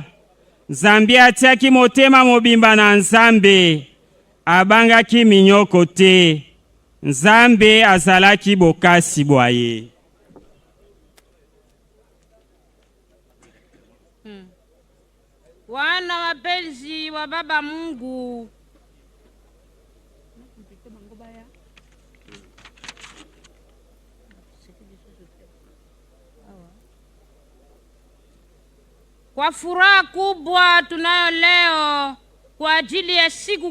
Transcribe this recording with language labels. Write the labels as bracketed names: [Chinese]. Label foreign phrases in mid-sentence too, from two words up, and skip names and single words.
[Lingala] Nzambe atiaki motema mobimba na Nzambe abangaki minyoko te. Nzambe azalaki bokasi bwaye. [Swahili] Wana wapenzi wa Baba Mungu, kwa furaha kubwa tunayo leo kwa ajili ya siku